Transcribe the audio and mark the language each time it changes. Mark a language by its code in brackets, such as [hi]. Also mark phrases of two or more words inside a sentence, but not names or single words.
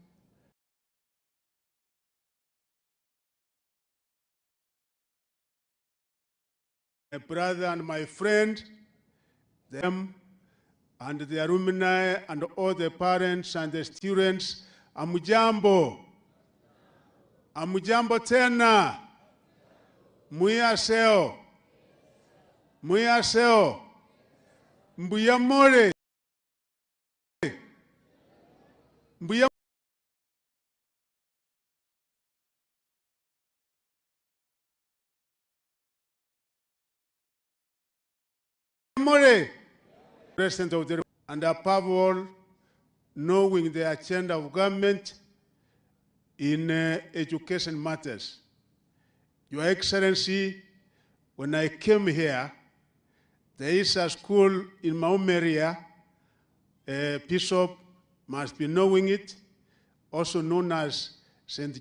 [en] my brother and my friend, them and the alumni and all the parents and the students, [sw] amujambo. Amujambo tena. Muyaseo. Muyaseo. Mbuyamore. Mbuyamore. [en] President of the, and above all, knowing the agenda of government in education matters. Your Excellency, when I came here, there is a school in my home area, Bishop must be knowing it, also known as St.